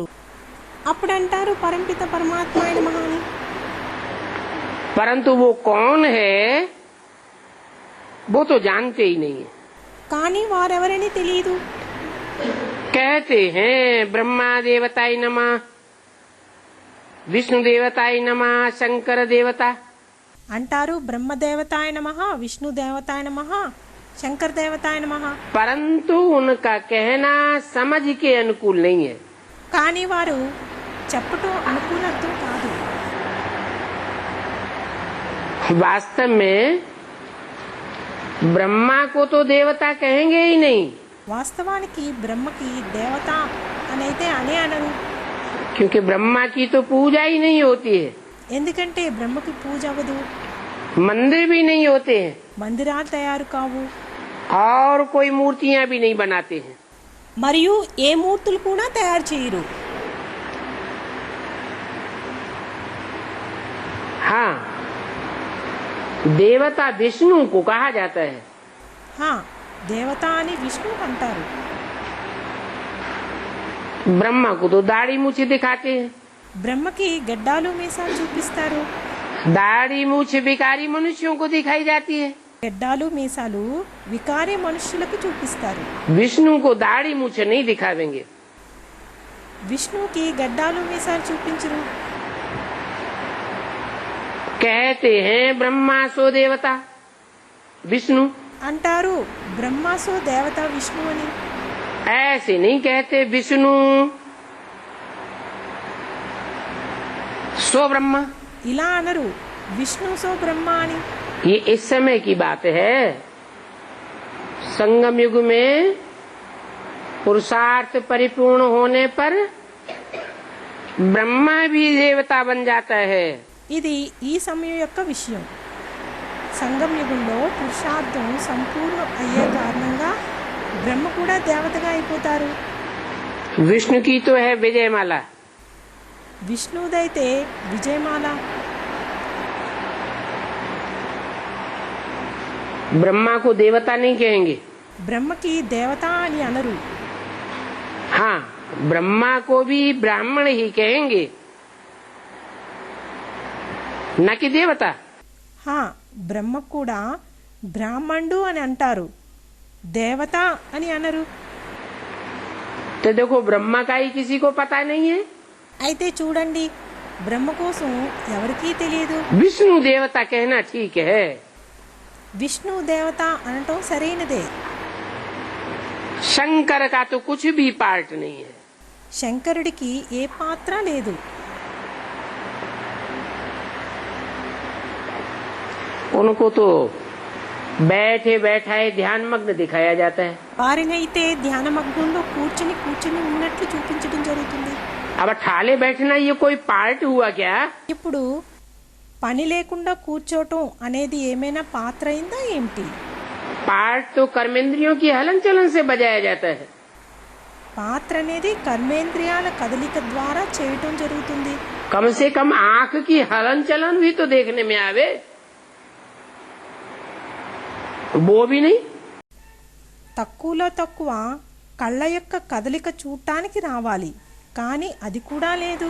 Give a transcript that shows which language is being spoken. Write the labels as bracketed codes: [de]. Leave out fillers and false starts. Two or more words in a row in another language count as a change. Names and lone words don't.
[te] అప్పుడు అంటారు పరంపిత పరమాత్మ ఆయన మహాని. [hi] परंतु वो कौन है वो तो जानते ही नहीं है। [te] కానీ వారెవరని తెలియదు. [hi] कहते हैं [sa] ब्रह्मा देवताय नमः, विष्णु देवताय नमः, शंकर देवता। అంటారు బ్రహ్మదేవతాయ నమః, విష్ణు దేవతాయ నమః, శంకర్ దేవతాయ నమః. [hi] परंतु उनका कहना समझ के अनुकूल नहीं है। [te] కానీ వారు చెప్పటం అనుకూలత్వం కాదు. [hi] वास्तव में ब्रह्मा को तो देवता कहेंगे ही नहीं, [te] వాస్తవానికి బ్రహ్మకి దేవత అనైతే అనే అనరు. [hi] क्योंकि ब्रह्मा की तो पूजा ही नहीं होती है, [te] ఎందుకంటే బ్రహ్మకి పూజ అవ్వదు, [hi] मंदिर भी नहीं होते हैं [te] మందిరాలు తయారు కావు, [hi] और कोई मूर्तियां भी नहीं बनाते हैं। [te] మరియు ఏ మూర్తులు కూడా తయారు చేయరు. [hi] हाँ, देवता विष्णु को कहा जाता है। [te] హా, దేవత అని విష్ణు అంటారు. [hi] ब्रह्मा को तो दाढ़ी मूछ दिखाते हैं। [te] బ్రహ్మకి గడ్డాలు మీసాలు చూపిస్తారు. [hi] दाढ़ी मूछ भिखारी मनुष्यों को दिखाई जाती है। [te] గడ్డాలు మీసాలు వికారి మనుష్యులకు చూపిస్తారు. [hi] विष्णु को दाढ़ी मूछ नहीं दिखावेंगे। [te] విష్ణుకి గడ్డాలు మీసాలు చూపించరు. [hi] कहते हैं ब्रह्मा सो देवता विष्णु, [te] అంటారు బ్రహ్మాసో దేవత విష్ణు అని. [hi] ऐसे नहीं कहते विष्णु सो ब्रह्मा। [te] ఇలా అనరు విష్ణు సో బ్రహ్మ అని. [hi] ये इस समय की बात है। संगम युग में पुरुषार्थ परिपूर्ण होने पर ब्रह्मा भी देवता बन जाता है। [te] ఇది ఈ సమయం యొక్క విషయం. సంగం యుగంలో పురుషార్థం సంపూర్ణం అయ్యే కారణంగా బ్రహ్మ కూడా దేవతగా అయిపోతారు. [hi] विष्णु की तो है विजयमाला, [te] విష్ణుదైతే విజయమాల, [hi] ब्रह्मा को देवता नहीं कहेंगे। [te] బ్రహ్మకి దేవత అని అనరు. [hi] हाँ, ब्रह्मा को भी ब्राह्मण ही कहेंगे, न कि देवता। [te] హా, బ్రహ్మ కూడా బ్రాహ్మణుడు అని అంటారు, దేవత అని అనరు. [hi] तो देखो ब्रह्मा का ही किसी को पता नहीं है, [te] అయితే చూడండి, బ్రహ్మ కోసం ఎవరికీ తెలియదు. [hi] विष्णु देवता कहना ठीक है। [te] విష్ణు దేవత అనటం సరైనదే. [hi] शंकर का तो कुछ भी पार्ट नहीं है। [te] శంకరుడికి ఏ పాత్ర లేదు. [hi] उनको तो बैठे बैठाए ध्यान मग्न दिखाया जाता है। [te] వారినైతే ధ్యానమగ్నంలో కూర్చుని ఉన్నట్లు చూపించడం జరుగుతుంది. [hi] अब ठाले बैठना ये कोई पार्ट हुआ क्या? [te] ఇప్పుడు పని లేకుండా కూర్చోటం అనేది ఏమైనా పాత్ర అయిందా ఏమిటి? [hi] पार्ट तो कर्मेंद्रियों की हलन चलन से बजाया जाता है। [te] పాత్ర అనేది కర్మేంద్రియాల కదలిక ద్వారా చేయటం జరుగుతుంది. [hi] कम से कम आंख की हलन चलन भी तो देखने में आवे, वो भी नहीं। [te] తక్కువలో తక్కువ కళ్ళ యొక్క కదలిక చూడటానికి రావాలి, కానీ అది కూడా లేదు.